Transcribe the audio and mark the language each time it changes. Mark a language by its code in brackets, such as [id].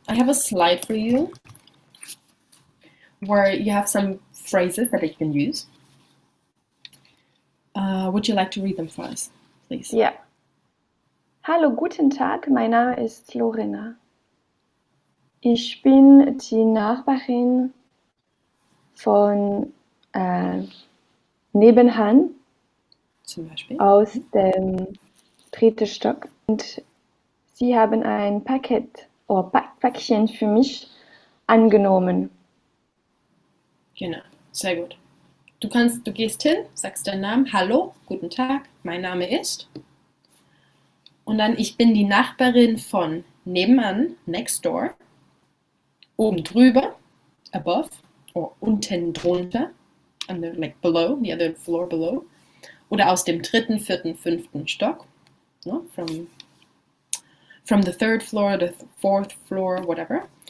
[en] I have a slide for you where you have some phrases that you can use. Would you like to read them for us, please? [de] Ja. Hallo, guten Tag, mein Name ist Laurena. Ich bin die Nachbarin von nebenan, Zum Beispiel. aus dem 3. Stock. Und Sie haben ein Paket oder Päckchen für mich angenommen. Genau, sehr gut. Du gehst hin, sagst deinen Namen, hallo, guten Tag, mein Name ist. Und dann, ich bin die Nachbarin von nebenan, [en] next door, [de] oben drüber, [en] above, [de] oder unten drunter, [en] like below, the other floor below, [de] oder aus dem 3., 4., 5. Stock, no? [en] From the 3rd floor, the 4th floor, whatever.